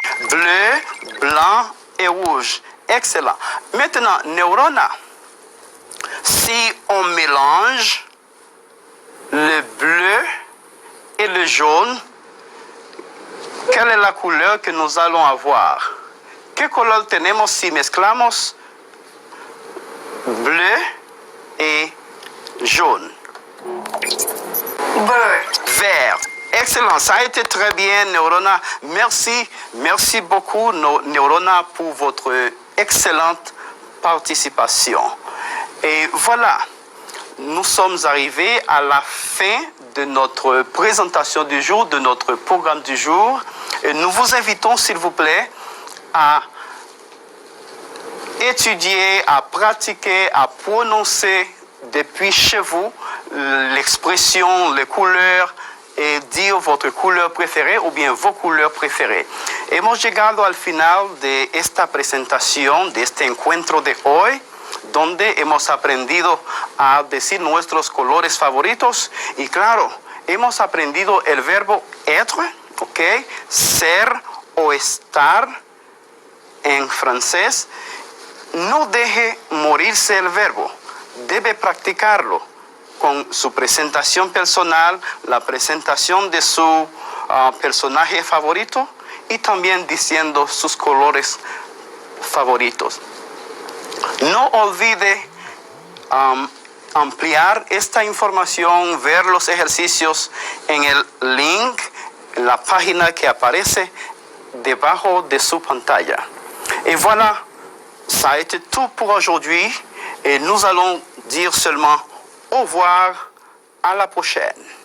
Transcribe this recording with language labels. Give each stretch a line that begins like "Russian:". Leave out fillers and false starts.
French: Bleu, blanc et rouge. Excellent. Maintenant, Neurona, si on mélange le bleu et le jaune, quelle est la couleur que nous allons avoir?
Spanish: ¿Qué color tenemos si mezclamos
French: bleu et jaune? Vert. Excellent, ça a été très bien, Neurona. Merci beaucoup, Neurona, pour votre excellente participation. Et voilà, nous sommes arrivés à la fin de notre présentation du jour, de notre programme du jour. Et nous vous invitons, s'il vous plaît, à étudier, à pratiquer, à prononcer depuis chez vous l'expression, les couleurs et dire votre couleur préférée ou bien vos couleurs préférées.
Spanish: Hemos llegado al final de esta presentación, de este encuentro de hoy, donde hemos aprendido a decir nuestros colores favoritos y claro, hemos aprendido el verbo être, ¿ok? Ser o estar en francés. No deje morirse el verbo, debe practicarlo con su presentación personal, la presentación de su personaje favorito y también diciendo sus colores favoritos. No olvide ampliar esta información, ver los ejercicios en el link, en la página que aparece debajo de su pantalla.
French: Et voilà, ça a été tout pour aujourd'hui et nous allons dire seulement au revoir, à la prochaine.